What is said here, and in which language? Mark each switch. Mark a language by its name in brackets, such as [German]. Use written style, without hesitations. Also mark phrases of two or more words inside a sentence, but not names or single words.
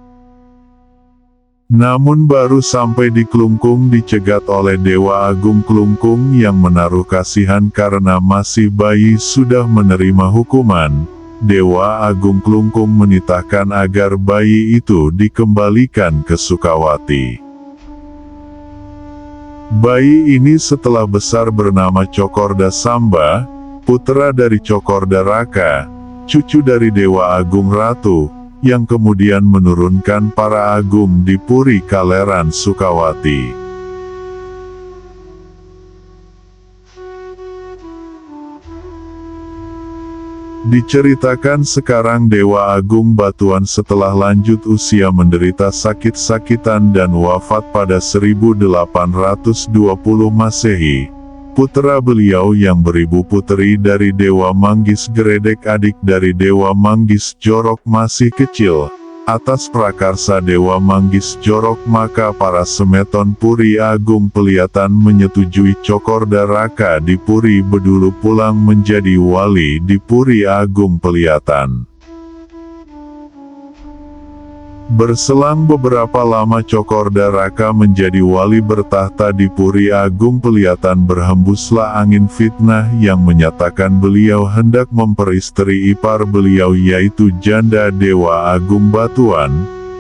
[Indonesian] Namun baru sampai di Klungkung dicegat oleh Dewa Agung Klungkung yang menaruh kasihan karena masih bayi sudah menerima hukuman. Dewa Agung Klungkung menitahkan agar bayi itu dikembalikan ke Sukawati. Bayi ini setelah besar bernama Cokorda Samba, putra dari Cokorda Raka, cucu dari Dewa Agung Ratu, yang kemudian menurunkan para agung di Puri Kaleran Sukawati. Diceritakan sekarang Dewa Agung Batuan setelah lanjut usia menderita sakit-sakitan dan wafat pada 1820 Masehi. Putra beliau yang beribu putri dari Dewa Manggis Geredek, adik dari Dewa Manggis Jorok, masih kecil. Atas prakarsa Dewa Manggis Jorok maka para semeton Puri Agung Peliatan menyetujui Cokorda Raka di Puri Bedulu pulang menjadi wali di Puri Agung Peliatan. Berselang beberapa lama Cokorda Raka menjadi wali bertahta di Puri Agung Peliatan, berhembuslah angin fitnah yang menyatakan beliau hendak memperistri ipar beliau yaitu janda Dewa Agung Batuan.